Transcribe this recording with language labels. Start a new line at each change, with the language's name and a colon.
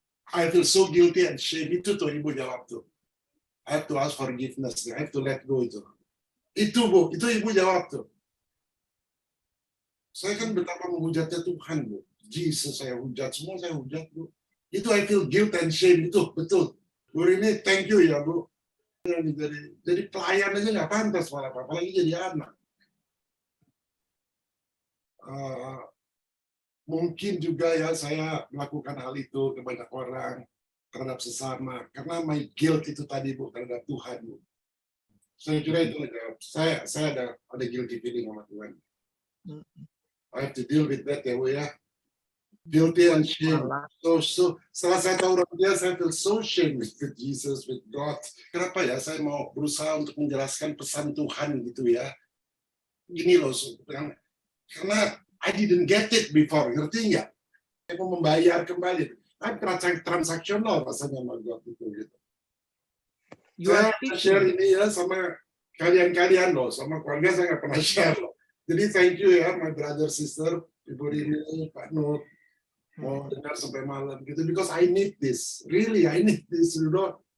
English: I feel so guilty and shame.
Indonesian: Itu tuh Ibu jawab tuh.
English: I have to ask forgiveness. I have to let go
Indonesian: itu. Itu, Bu. Itu Ibu jawab tuh. Saya kan betapa menghujatnya Tuhan, Bu. Jesus saya hujat, semua saya hujat, Bu.
English: Itu I feel guilt and shame.
Indonesian: Itu, betul. Bu ini
English: thank you
Indonesian: ya, Bu. Jadi pelayan aja nggak pantas malah, apalagi jadi anak. Mungkin juga ya saya melakukan hal itu ke banyak orang, terhadap sesama, karena
English: my guilt
Indonesian: itu tadi, Bu, terhadap Tuhan, Bu. Saya kira itu saya ada
English: guilty feeling
Indonesian: sama Tuhan.
English: I have to deal with that
Indonesian: ya, Bu ya.
English: Guilty and shame. So
Indonesian: setelah saya tahu dia, saya
English: feel so shame with Jesus, with God.
Indonesian: Kenapa ya saya mau berusaha untuk menjelaskan pesan Tuhan gitu ya. Gini loh, karena
English: I didn't get it before,
Indonesian: ngerti nggak? Saya mau membayar kembali. Transaksional rasanya sama God itu gitu. Saya share ini ya sama kalian loh, sama keluarga saya nggak pernah share loh.
English: Jadi thank you ya, my brother, sister, Ibu Rini, Pak Nur,
Indonesian: mau dengar sampai malam gitu,
English: because I need this, really I need this, you know.